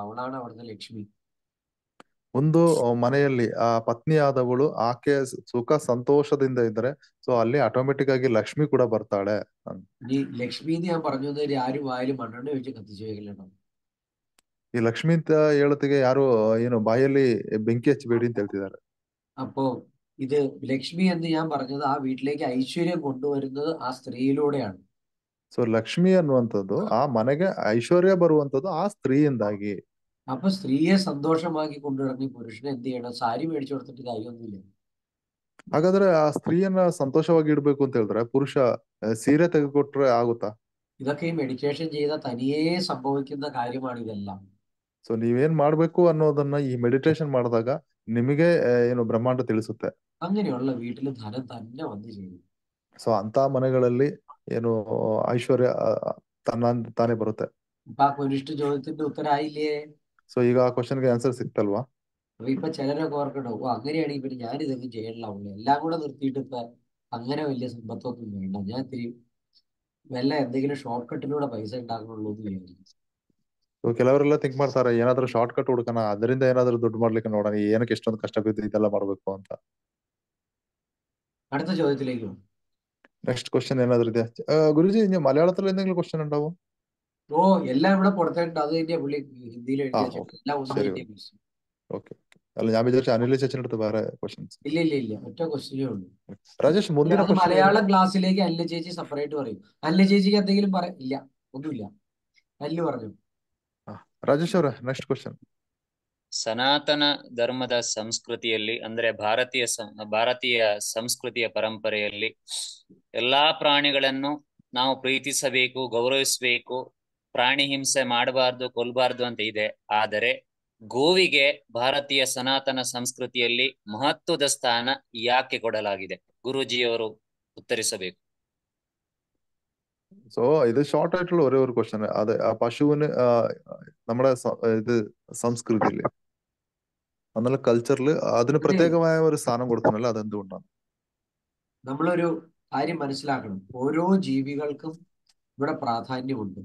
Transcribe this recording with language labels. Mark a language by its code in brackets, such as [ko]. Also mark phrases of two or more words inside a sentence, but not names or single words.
[ml] അവളാണ് അവിടുത്തെ ലക്ഷ്മി. [kn] ಒಂದು ಮನೆಯಲ್ಲಿ ಆ ಪತ್ನಿಯಾದವಳು ಆಕೆ ಸುಖ ಸಂತೋಷದಿಂದ ಇದ್ರೆ ಸೊ ಅಲ್ಲಿ ಆಟೋಮೆಟಿಕ್ ಆಗಿ ಲಕ್ಷ್ಮಿ ಕೂಡ ಬರ್ತಾಳೆ. [ml] ഇനി ലക്ഷ്മി എന്ന് ഞാൻ പറഞ്ഞു ആരും വായിൽ മണ്ണെണ്ണ ഒഴിച്ച് കത്തിച്ചു വെക്കലുണ്ടോ? [kn] ಈ ಲಕ್ಷ್ಮಿ ಅಂತ ಹೇಳೋತ್ತಿಗೆ ಯಾರು ಏನು ಬಾಯಲ್ಲಿ ಬೆಂಕಿ ಹಚ್ಚಬೇಡಿ ಅಂತ ಹೇಳ್ತಿದ್ದಾರೆ. [ml] അപ്പോ ഇത് ലക്ഷ്മി എന്ന് ഞാൻ പറഞ്ഞത് ആ വീട്ടിലേക്ക് ഐശ്വര്യം കൊണ്ടുവരുന്നത് ആ സ്ത്രീയിലൂടെയാണ്. [kn] ಸೊ ಲಕ್ಷ್ಮಿ ಅನ್ನುವಂಥದ್ದು ಆ ಮನೆಗೆ ಐಶ್ವರ್ಯ ಬರುವಂತದ್ದು ಆ ಸ್ತ್ರೀಯಿಂದಾಗಿ. [ml] അപ്പൊ സ്ത്രീയെ സന്തോഷമാക്കി കൊണ്ടുവരുന്ന ഈ പുരുഷനെ എന്ത് ചെയ്യണം? സാരി മേടിച്ചു കൊടുത്തിട്ട് കാര്യമൊന്നുമില്ല. [kn] ಹಾಗಾದ್ರೆ ಆ ಸ್ತ್ರೀಯನ್ನ ಸಂತೋಷವಾಗಿ ಇಡ್ಬೇಕು ಅಂತ ಹೇಳಿದ್ರೆ ಪುರುಷ ಸೀರೆ ತೆಗೆದುಕೊಟ್ರೆ ಆಗುತ್ತಾ? [ml] ഇതൊക്കെ ഈ മെഡിറ്റേഷൻ ചെയ്ത തനിയേ സംഭവിക്കുന്ന കാര്യമാണ് ഇതെല്ലാം. [kn] ಸೊ ನೀವೇನ್ ಮಾಡ್ಬೇಕು ಅನ್ನೋದನ್ನ ಈ ಮೆಡಿಟೇಷನ್ ಮಾಡಿದಾಗ ನಿಮಗೆ ಏನು ಬ್ರಹ್ಮಾಂಡ ತಿಳಿಸುತ್ತೆ. [ml] അങ്ങനെയുള്ള വീട്ടിൽ ധനം തന്നെ വന്നു ചേരും. [kn] ಸೊ ಅಂತ ಮನೆಗಳಲ್ಲಿ ಏನು ಐಶ್ವರ್ಯ ತಾನೇ ಬರುತ್ತೆ. [ml] ഇപ്പൊ ആ കുനിഷ്ഠ ചോദ്യത്തിന്റെ ഉത്തരായില്ലേ? [kn] ಸೊ ಈಗ ಆ [en] questionge answer [kn] ಸಿಕ್ತಲ್ವಾ? [ml] അപ്പൊ ഇപ്പൊ ചിലരൊക്കെ ഓർക്കണ്ടോ, ഓ അങ്ങനെയാണെങ്കിൽ പിന്നെ ഞാനിതൊന്നും ചെയ്യണില്ല, എല്ലാം കൂടെ നിർത്തിയിട്ട് ഇപ്പൊ അങ്ങനെ വലിയ സമ്പത്തൊന്നും വേണ്ട, ഞാൻ ഇത്തിരി വല്ല എന്തെങ്കിലും [en] short cutiloode [ml] പൈസ ഉണ്ടാക്കണുള്ളൂ എന്ന് വിചാരിക്കും. [kn] ಸೊ ಕೆಲವರೆಲ್ಲ ಥಿಂಕ್ ಮಾಡ್ತಾರೆ, ಏನಾದ್ರೂ [en] short cut [kn] ಹುಡುಕಣ, ಅದರಿಂದ ಏನಾದ್ರೂ ದುಡ್ಡು ಮಾಡ್ಲಿಕ್ಕೆ ನೋಡೋಣ, ಏನಕ್ಕೆ ಎಷ್ಟೊಂದು ಕಷ್ಟ ಬಿದ್ದು ಇದೆಲ್ಲ ಮಾಡ್ಬೇಕು ಅಂತ. [ml] അടുത്ത ചോദ്യത്തിലേക്ക് പോകും. [en] next question [kn] ಏನಾದ್ರು ಇದೆ ಗುರುಜಿ? ನೀವು ಮಲಯಾಳത്തിൽ [ml] എന്തെങ്കിലും ಕ್ವಶನ್ ഉണ്ടാവും? ഓ എല്ലാം ഇവിടെ കൊടുത്തിട്ടുണ്ട്, അത് തന്നെയാ പുള്ളി ഹിന്ദിയിൽ എഴുതി വെച്ചിട്ടുണ്ട്. എല്ലാം ഒന്നും ശരി, തന്നെയാ question. [kn] ಓಕೆ. [ml] ಅಲ್ಲ ഞാൻ വിചാരിച്ചു അനിൽ ചേച്ചിയുടെ അടുത്ത് വേറെ ക്വസ്റ്റ്യൻസ്. ഇല്ല ഒറ്റ ക്വസ്റ്റ്യനേ ഉള്ളൂ. [kn] രാജേഷ് ಮುಂದಿನ [ml] അത് മലയാളം ക്ലാസ്സിലേക്ക് അല്ല ചേച്ചി സെപ്പറേറ്റ് പറയും. അല്ല ചേച്ചിക്ക് എന്തെങ്കിലും ഇല്ല, ഒന്നുമില്ല. അല്ലു പറഞ്ഞു. [kn] ರಾಜೇಶ್ ಅವರೇ, [en] next question. [kn] ಸನಾತನ ಧರ್ಮದ ಸಂಸ್ಕೃತಿಯಲ್ಲಿ ಅಂದ್ರೆ ಭಾರತೀಯ ಸಂಸ್ಕೃತಿಯ ಪರಂಪರೆಯಲ್ಲಿ ಎಲ್ಲಾ ಪ್ರಾಣಿಗಳನ್ನು ನಾವು ಪ್ರೀತಿಸಬೇಕು, ಗೌರವಿಸಬೇಕು, ಪ್ರಾಣಿ ಹಿಂಸೆ ಮಾಡಬಾರ್ದು, ಕೊಲ್ಲಬಾರ್ದು ಅಂತ ಇದೆ. ಆದರೆ ಗೋವಿಗೆ ಭಾರತೀಯ ಸನಾತನ ಸಂಸ್ಕೃತಿಯಲ್ಲಿ ಮಹತ್ವದ ಸ್ಥಾನ ಯಾಕೆ ಕೊಡಲಾಗಿದೆ? ಗುರೂಜಿಯವರು ಉತ್ತರಿಸಬೇಕು. [ml] സോ ഇത് ഷോർട്ട് ആയിട്ടുള്ള ഒരേ ഒരു ക്വസ്റ്റ്യൻ. അത് ആ പശുവിന് നമ്മുടെ ഇത് സംസ്കൃതിയില് എന്നുള്ള കൾച്ചറിൽ അതിന് പ്രത്യേകമായ ഒരു സ്ഥാനം കൊടുക്കണല്ലോ, അതെന്തുകൊണ്ടാണ്? നമ്മളൊരു കാര്യം മനസ്സിലാക്കണം, ഓരോ ജീവികൾക്കും ഇവിടെ പ്രാധാന്യമുണ്ട്.